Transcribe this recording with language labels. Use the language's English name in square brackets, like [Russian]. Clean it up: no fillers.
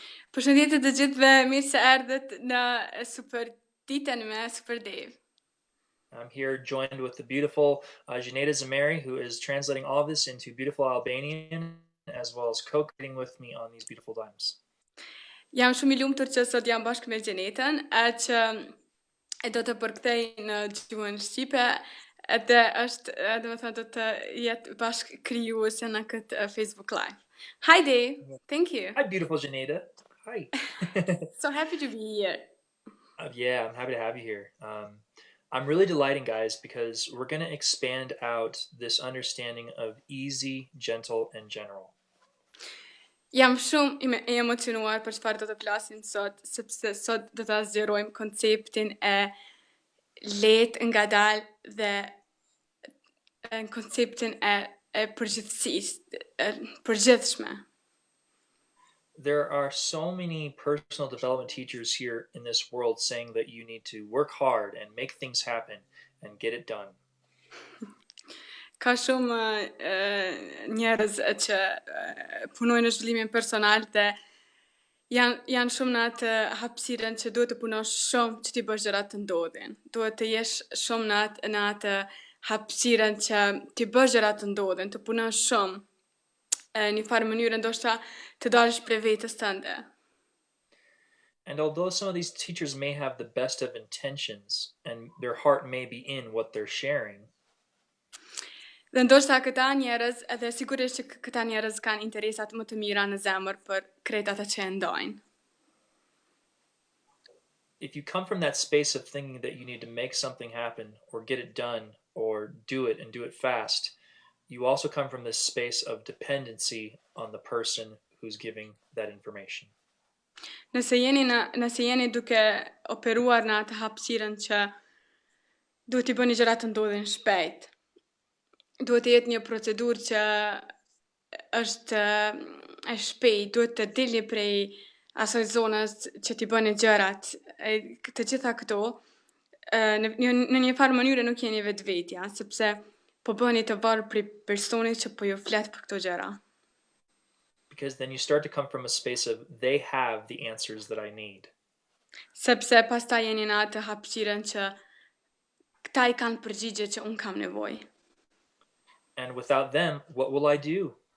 [Albanian] Përshëndetje të gjithëve, mirë se erdhët në Super Ditën me Super Dave. [English] I'm here joined with the beautiful Xheneta Zymeri, who is translating all of this into beautiful Albanian, as well as co-creating with me on these beautiful times. [Albanian] Jam shumë i lumtur që sot jam bashkë me Xhenetën, që e do të përkthej në gjuhën shqipe, dhe është, domethënë do të jetë bashkë krijuese në këtë Facebook Live. [English] Hi Dave, thank you. Hi, beautiful Xheneta. Hi. So happy to be here. Yeah, I'm happy to have you here. I'm really delighting, guys, because we're going to expand out this understanding of easy, gentle, and general. [Albanian] Jam shumë e emocionuar për çfarë do të flasim sot, sepse sot do ta zgjerojmë konceptin e lehtë, ngadalë dhe konceptin e përgjithësisë, përgjithshme. [English] There are so many personal development teachers here in this world saying that you need to work hard and make things happen and get it done. [Albanian] Ka shumë njerëz që punojnë në zhvillimin personal dhe janë shumë në atë hapësirën që duhet të punosh shumë që t'i bësh gjërat të ndodhin. Duhet të jesh shumë në atë hapësirën që t'i bësh gjërat të ndodhin, të punosh shumë në një farë mënyrë ndoshta të dalësh prej vetes tënde. [English] And although some of these teachers may have the best of intentions and their heart may be in what they're sharing, [Albanian] dhe ndoshta këta njerëz, edhe sigurisht që këta njerëz kanë interesat më të mira në zemër për krejt ata që e ndajnë. [English] if you come from that space of thinking that you need to make something happen or get it done or do it and do it fast, you also come from this space of dependency on the person who's giving that information. [Albanian] Nëse jeni duke operuar në atë hapësirën që duhet t'i bëni gjërat të ndodhin shpejt. Duhet të jetë një procedurë që është e shpejt, duhet të dilni prej asaj zonës që t'i bëni gjërat. Të gjitha këto në një farë mënyrë nuk jeni vetvetja, sepse po bëni të varur prej personit që po ju flet për këto gjëra. [English] Because then you start to come from a space of they have the answers that I need. [Albanian] Sepse pastaj jeni në atë hapësirën që këta I kanë përgjigje që unë kam nevojë. [English] And without them, what will I do?